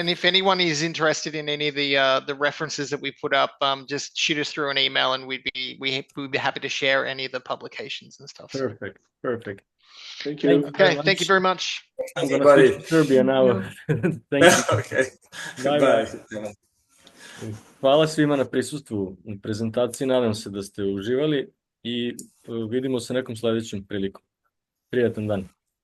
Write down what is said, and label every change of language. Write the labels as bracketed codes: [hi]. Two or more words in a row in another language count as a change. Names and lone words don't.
[en] And if anyone is interested in any of the references that we put up, just shoot us through an email, and we'd be happy to share any of the publications and stuff. Perfect. Thank you. Okay, thank you very much. I'm going to switch to Serbia now. Thank you. Okay. Bye. [sr] Hvala svima na prisustvu u prezentaciji. Nadam se da ste uživali i vidimo se nekom sledećem prilikom. Prijatan dan.